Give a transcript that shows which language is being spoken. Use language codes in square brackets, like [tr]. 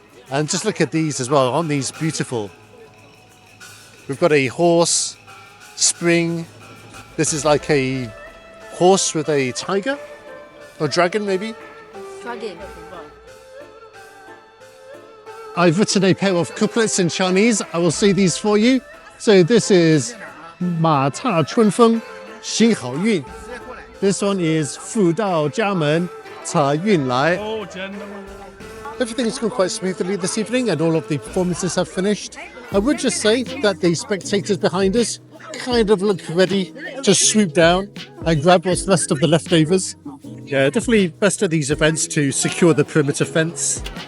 [en] And just look at these as well, aren't these beautiful? We've got a horse, spring. This is like a horse with a tiger or dragon maybe. Dragon. I've written a pair of couplets in Chinese. I will say these for you. So this is [zh] 马踏春风行好运. [en] This one is [zh] 福到家门财运来. [en] Everything's gone quite smoothly this evening and all of the performances have finished. I would just say that the spectators behind us kind of look ready to swoop down and grab what's left of the leftovers. Yeah, definitely best at these events to secure the perimeter fence.